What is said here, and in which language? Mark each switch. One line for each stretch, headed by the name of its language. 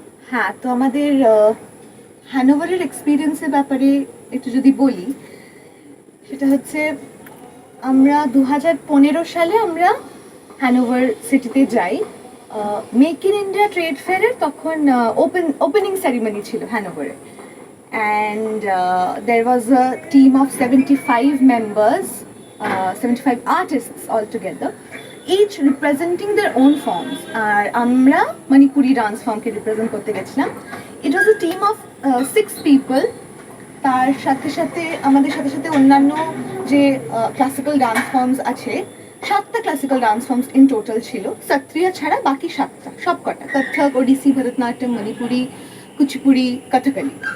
Bangla: হ্যাঁ, তো আমাদের হ্যানোভারের এক্সপিরিয়েন্সের ব্যাপারে একটু যদি বলি, সেটা হচ্ছে আমরা 2015 সালে আমরা হ্যানোভার সিটিতে যাই। মেক ইন ইন্ডিয়া ট্রেড ফেয়ারের তখন ওপেনিং সেরিমনি ছিল হ্যানোভারে,
English: And there was a team of 75 members, 75 artists altogether, each representing their own forms.
Bangla: আর আমরা মণিপুরি ডান্স ফর্মকে রিপ্রেজেন্ট করতে গেছিলাম।
English: It was a team of 6 people।
Bangla: তার সাথে সাথে আমাদের সাথে সাথে অন্যান্য যে ক্লাসিক্যাল ডান্স ফর্মস আছে, 7টা classical dance forms in total ছিল, সত্রিয়া ছাড়া বাকি 7টা সব কটা, কত্থক, ওডিসি, ভরতনাট্যম, মণিপুরি, কুচিপুড়ি, কথকলি।